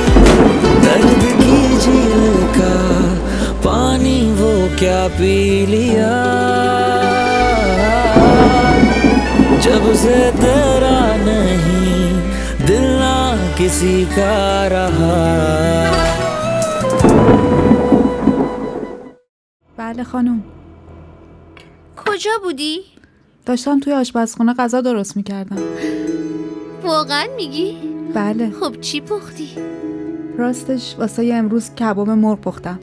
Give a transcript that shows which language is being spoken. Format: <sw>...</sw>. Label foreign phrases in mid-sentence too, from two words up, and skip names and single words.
<hi>दर्द की झील का पानी वो क्या पी लिया, जब से तेरा नहीं दिल ना किसी का रहा.</hi> <fa>بله خانم. کجا بودی؟ داشتم توی آشپزخونه غذا درست میکردم. واقعا میگی؟ بله. خب چی پختی؟ راستش واسه امروز کباب مرغ پختم.</fa>